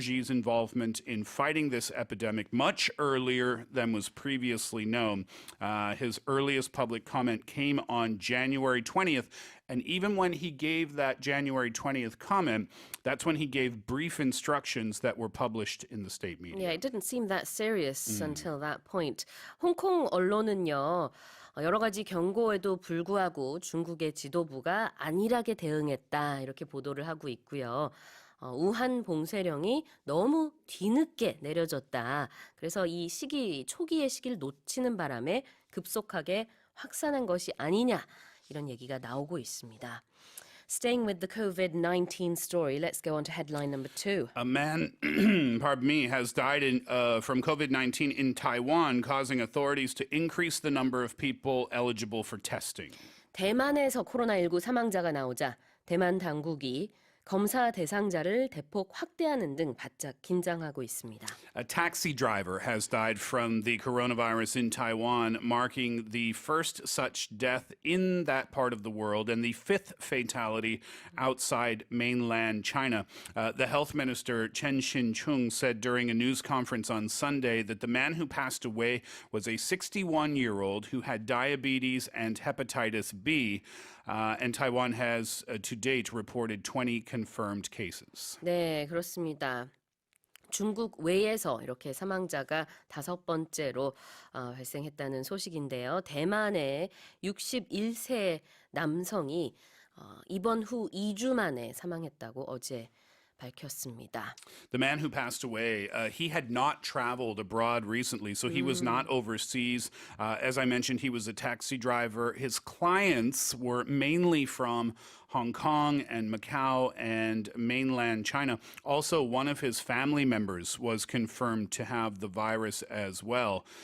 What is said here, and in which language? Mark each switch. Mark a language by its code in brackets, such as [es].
[en] Xi's involvement in fighting this epidemic much earlier than was previously known. His earliest public comment came on January 20th. And even when he gave that January 20th comment, that's when he gave brief instructions that were published in the state media. Yeah, it didn't seem that serious until that point. [ko] 홍콩 언론은요. 여러 가지 경고에도 불구하고 중국의 지도부가 안일하게 대응했다 이렇게 보도를 하고 있고요. 우한 봉쇄령이 너무 뒤늦게 내려졌다. 그래서 이 초기의 시기를 놓치는 바람에 급속하게 확산한 것이 아니냐 이런 얘기가 나오고 있습니다. [en] Staying with the COVID-19 story, let's go on to headline number 2. A man, pardon me, has died from COVID-19 in Taiwan, causing authorities to increase the number of people eligible for testing. 대만에서 코로나19 사망자가 나오자 대만 당국이 검사 대상자를 대폭 확대하는 등 바짝 긴장하고 있습니다. A taxi driver has died from the coronavirus in Taiwan, marking the first such death in that part of the world and the fifth fatality outside mainland China. The health minister, Chen Xin-chung, said during a news conference on Sunday that the man who passed away was a 61-year-old who had diabetes and hepatitis B. And Taiwan has, to date, reported 20 confirmed cases. [ko] 네, 그렇습니다. 중국 외에서 이렇게 사망자가 5번째로 발생했다는 소식인데요. 대만의 61세 남성이 입원 후 2주 만에 사망했다고 어제 밝혔습니다. [en] The man who passed away, he had not traveled abroad recently, so he was not overseas. As I mentioned, he was a taxi driver. His clients were mainly from Hong Kong and Macau and mainland China. Also, one of his family members was confirmed to have the virus as well.